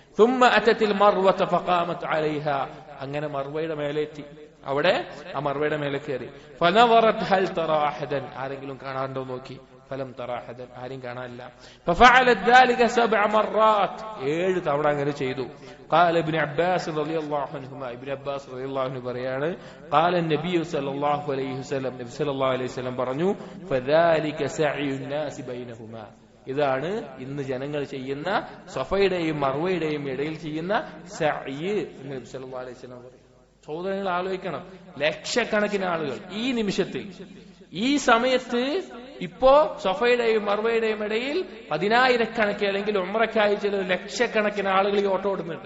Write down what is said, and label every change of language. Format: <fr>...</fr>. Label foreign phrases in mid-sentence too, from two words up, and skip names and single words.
<ml>അങ്ങനെ മർവയുടെ മേലെ എത്തി. അവിടെ ആ മർവയുടെ മേലെ കയറി. ആരെങ്കിലും കാണാണ്ടോ നോക്കി.</ml> <ar>فلم تر أحدا,</ar> <ml>ആരും കാണാനില്ല. 7 തവണ അങ്ങനെ ചെയ്തു.</ml> <ar>قال ابن عباس رضي الله عنهما,</ar> <ml>ഇബ്നു അബ്ബാസ്</ml> <ar>رضي الله عنه</ar> <ml>പറയാണ്,</ml> <ar>قال النبي صلى الله عليه وسلم,</ar> <ml>നബി</ml> <ar>صلى الله عليه وسلم</ar> <ml>പറഞ്ഞു,</ml> <ar>فذلك سعي الناس بينهما,</ar> <ml>ഇതാണ് ഇന്ന് ജനങ്ങൾ ചെയ്യുന്ന സഫയുടെയും മർവയുടെയും ഇടയിൽ ചെയ്യുന്ന സഅയ് എന്ന് നബി</ml> <ar>صلى الله عليه وسلم</ar> <ml>പറയും. സഹോദരങ്ങൾ ആലോചിക്കണം, ലക്ഷക്കണക്കിന് ആളുകൾ ഈ നിമിഷത്തിൽ, ഈ സമയത്ത് ഇപ്പോ സഫയുടെയും മർവയുടെയും ഇടയിൽ 10,000 അല്ലെങ്കിൽ ഉംറയ്ക്കായി ചില ലക്ഷക്കണക്കിന് ആളുകൾ ഈ ഓട്ടം ഓടുന്നുണ്ട്.</ml>